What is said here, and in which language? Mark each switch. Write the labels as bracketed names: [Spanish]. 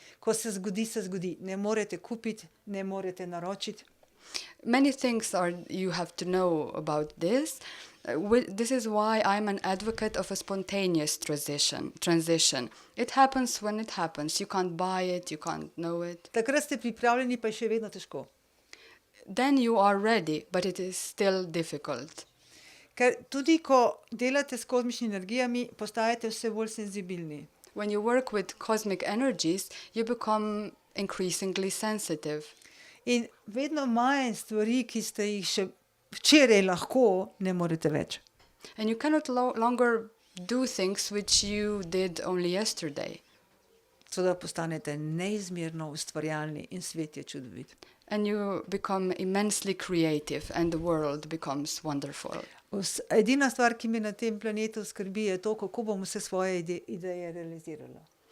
[Slovenian] Ko se zgodi, se zgodi. Ne morete kupiti, ne morete naročiti. [English] Many things you have to know about this. This is why I'm an advocate of a spontaneous transition. It happens when it happens. You can't buy it, you can't know it. [Slovenian] Takrat ste pripravljeni, pa je še vedno težko. [English] Then you are ready, but it is still difficult. [Slovenian] Ker tudi ko delate s kozmičnimi energijami, postajate vse bolj senzibilni. [English] When you work with cosmic energies, you become increasingly sensitive. [Slovenian] In vedno manj stvari, ki ste jih še včeraj lahko, ne morete več. [English] And you cannot longer do things which you did only yesterday. [Slovenian] Tako da postanete neizmerno ustvarjalni in svet je čudovit. [English] And you become immensely creative and the world becomes wonderful. [Slovenian] Edina stvar, ki me na tem planetu skrbi, je to, kako bom vse svoje ideje realizirala.